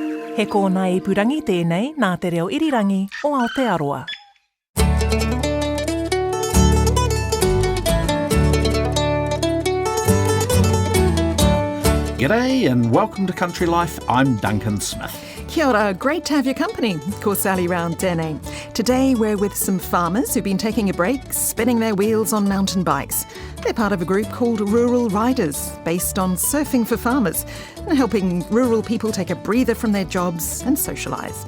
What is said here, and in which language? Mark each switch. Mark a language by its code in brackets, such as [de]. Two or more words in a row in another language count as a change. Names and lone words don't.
[mi] He kōna ipurangi tēnei nā te reo irirangi o Aotearoa. [en] G'day and welcome to Country Life. I'm Duncan Smith. [mi] Kia ora, [en] great to have your company. [mi] Ko Sally round tēnei. [en] Today we're with some farmers who've been taking a break, spinning their wheels on mountain bikes. They're part of a group called Rural Riders, based on surfing for farmers and helping rural people take a breather from their jobs and socialise.